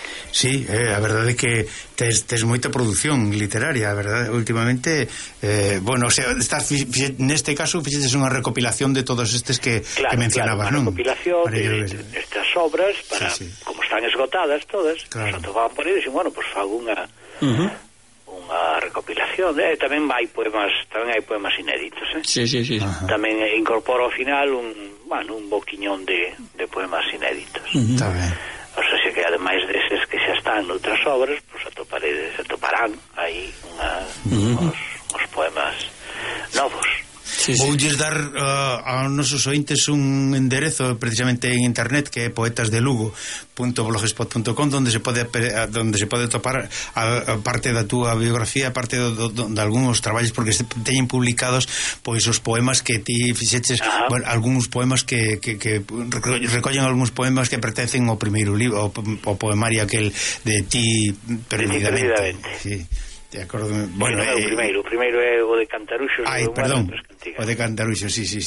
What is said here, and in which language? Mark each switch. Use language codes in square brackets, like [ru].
[gl] Sí, a verdade é que tes moita produción literaria, a verdade, últimamente, bueno, o sea, neste caso fixetes unha recopilación de todos estes que mencionabas, claro, non? Claro, recopilación estas obras, para, sí, sí, como están esgotadas todas, claro, nos atopaban por aí, dixen, bueno, pues fago unha, uh-huh, unha re- recopilación, ¿eh? [es] también hay poemas inéditos, ¿eh? Sí. Ajá. También incorporo al final un boquiñón de poemas inéditos. Está bien. O sea, que además de esos que ya están en otras obras, pues se toparán ahí unos poemas nuevos. Sí, sí. [gl] Voulles dar a nosos ointes un enderezo precisamente en internet, que é poetasdelugo.blogspot.com, donde se pode topar a parte da túa biografía, a parte de algúns traballos, porque teñen publicados pois os poemas que ti fixeches. Ajá. Bueno, algúns poemas que recollen algúns poemas que pertencen ao primeiro libro, ao poemario aquel de ti perdidamente. Sí. De acordo. Bueno, o primeiro é o de Cantaruxo. Ay, perdón, o de Cantaruxo, sí.